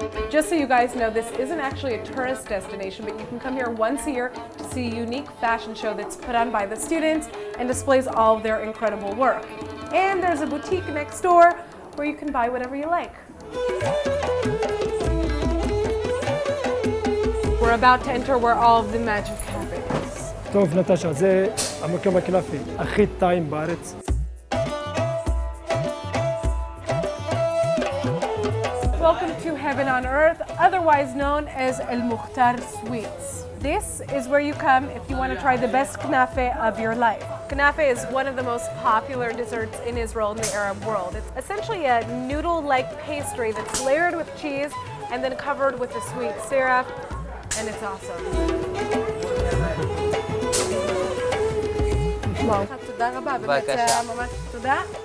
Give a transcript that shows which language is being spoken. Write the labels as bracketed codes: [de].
[en] Just so you guys know, this isn't actually a tourist destination, but you can come here once a year to see a unique fashion show that's put on by the students and displays all of their incredible work. And there's a boutique next door where you can buy whatever you like. We're about to enter where all of the magic happens. [he] טוב, נטשה, זה המקום הכנפי הכי טעים בארץ. [en] Welcome to Heaven on Earth, otherwise known as El Mukhtar Sweets. This is where you come if you want to try the best knafe of your life. Knafe is one of the most popular desserts in Israel and the Arab world. It's essentially a noodle-like pastry that's layered with cheese and then covered with a sweet syrup, and it's awesome. [he] תודה רבה, באמת זה היה ממש תודה.